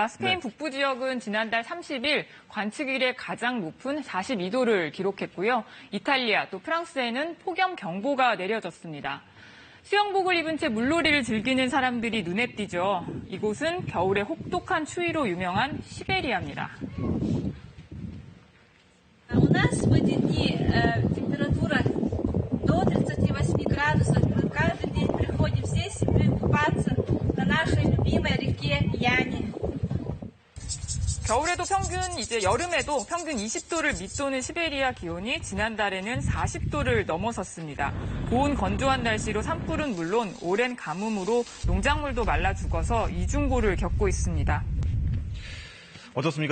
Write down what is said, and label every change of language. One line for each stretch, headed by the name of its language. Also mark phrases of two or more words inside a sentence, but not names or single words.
Korean: 스페인 북부 지역은 지난달 30일 관측 이래 가장 높은 42도를 기록했고요. 이탈리아 또 프랑스에는 폭염 경보가 내려졌습니다. 수영복을 입은 채 물놀이를 즐기는 사람들이 눈에 띄죠. 이곳은 겨울의 혹독한 추위로 유명한 시베리아입니다.
Russian: У нас в эти дни температура до 38 градусов. Мы каждый день приходим всей семьей купаться на нашей любимой реке Яне.
Korean: 겨울에도 여름에도 평균 20도를 밑도는 시베리아 기온이 지난달에는 40도를 넘어섰습니다. 고온 건조한 날씨로 산불은 물론 오랜 가뭄으로 농작물도 말라 죽어서 이중고를 겪고 있습니다. 어떻습니까?